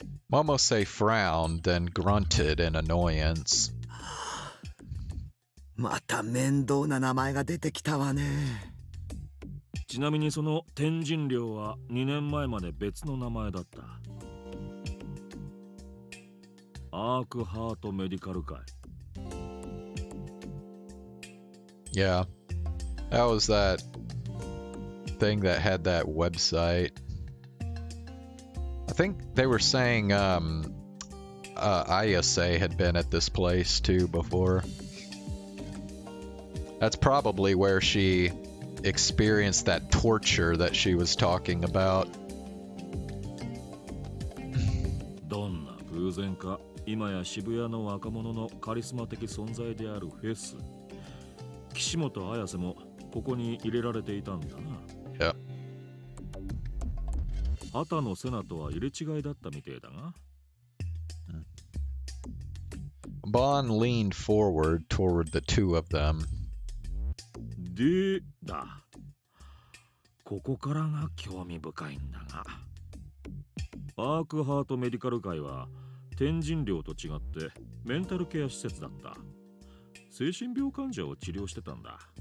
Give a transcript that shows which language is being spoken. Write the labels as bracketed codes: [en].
[en] Momose frowned and grunted in annoyance. [ja] また面倒な名前が出てきたわね。ちなみにその天神寮は2年前まで別の名前だった。アークハートメディカル会。 [en] Yeah, that was that thing that had that website. I think they were saying ISA had been at this place too before. That's probably where she experienced that torture that she was talking about. [ja] どんな偶然か、今や渋谷の若者のカリスマ的存在であるフェス。岸本綾瀬もここに入れられていたんだな。 [en] Yeah. [ja] 畑野瀬名とは入れ違いだったみてえだが。 [en] Bond leaned forward toward the two of them. [ja] でだ。ここからが興味深いんだが、アークハートメディカル界は天神寮と違ってメンタルケア施設だった。精神病患者を治療してたんだ。